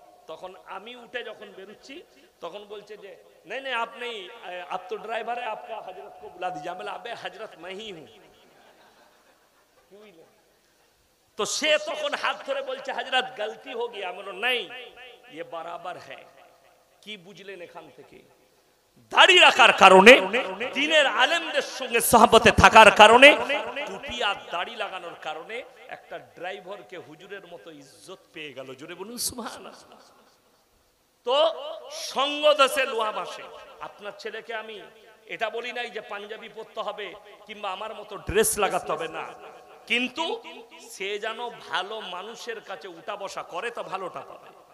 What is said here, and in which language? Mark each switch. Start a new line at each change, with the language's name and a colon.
Bangla: তখন আমি উঠে যখন বেরোচ্ছি তখন বলছে যে
Hindi: नहीं नहीं आप नहीं, आप तो ड्राइवर है, आपका हजरत को बुला दीजिए। मैं अबे हजरत मैं ही हूं।
Bangla: तो সে তখন হাত ধরে বলছে হযরত গলতি
Hindi: हो गया।
Bangla: আমি বললাম
Hindi: नहीं, ये बराबर है।
Bangla: কি বুঝলেন এখান থেকে? দাড়ি রাখার কারণে, দ্বীনের আলেমদের সঙ্গে সহবতে থাকার কারণে, টুপি আর দাড়ি লাগানোর কারণে একটা ড্রাইভারকে হুজুরের মতো ইজ্জত পেয়ে গেল। জোরে বলুন সুবহানাল্লাহ। তো সঙ্গ দোষে লোহা ভাসে। আপনার ছেলেকে আমি এটা বলি নাই যে পাঞ্জাবি পরতে হবে কিংবা আমার মতো ড্রেস লাগাতে হবে না, কিন্তু সে যেন ভালো মানুষের কাছে উঠা বসা করে তো ভালোটা পাবে।